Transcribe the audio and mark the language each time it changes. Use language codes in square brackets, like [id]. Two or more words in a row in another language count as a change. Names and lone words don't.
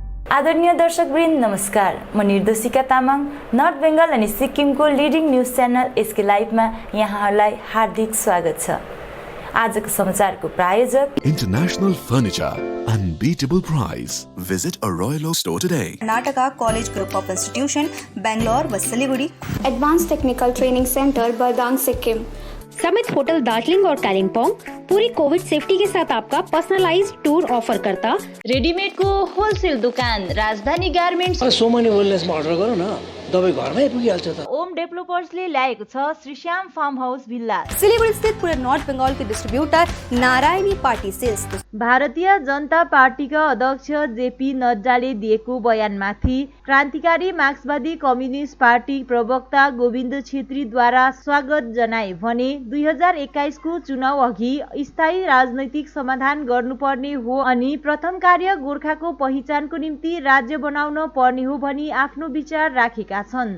[ne] आदरणीय दर्शकवृन्द नमस्कार। म निर्देशिका तामाङ नर्थ बेङ्गल अनि सिक्किमको लिडिङ न्युज च्यानल एसके लाइभमा यहाँहरूलाई हार्दिक स्वागत छ। आजको समाचारको प्रायोजक [en] International Furniture, unbeatable price. Visit a Royal Oak store today. [hi] कर्नाटका कॉलेज ग्रुप ऑफ इंस्टीट्यूशन बेंगलोर व सिलीगुड़ी, एडवांस टेक्निकल ट्रेनिंग सेंटर बरदांग सिक्किम, समिट होटल दार्जिलिंग और कालिम्पोंग पूरी [en] covid safety [hi] के साथ आपका [en] personalized tour [hi] ऑफर करता। रेडीमेड को होलसेल दुकान राजधानी गार्मेन्ट्स। [ne] सोमनी वेलनेसमा अर्डर गरौँ न, तपाईँ घरमै पुगिहाल्छ त। ओम डेभलपर्सले ल्याएको छ श्रीश्याम फार्म हाउस भिल्ला। [hi] सिलीगुड़ी स्थित पूरे नॉर्थ बंगाल के डिस्ट्रीब्यूटर नारायणी पार्टी सेल्स। [ne] भारतीय जनता पार्टीका अध्यक्ष जेपी नड्डाले दिएको बयानमाथि क्रान्तिकारी मार्क्सवादी कम्युनिस्ट पार्टी प्रवक्ता गोविन्द छेत्रीद्वारा स्वागत जनाए भने 2021 को चुनाव अघि स्थायी राजनैतिक समाधान गर्नुपर्ने हो अनि प्रथम कार्य गोर्खाको पहिचानको निम्ति राज्य बनाउन पर्ने हो भनी आफ्नो विचार राखेका छन्।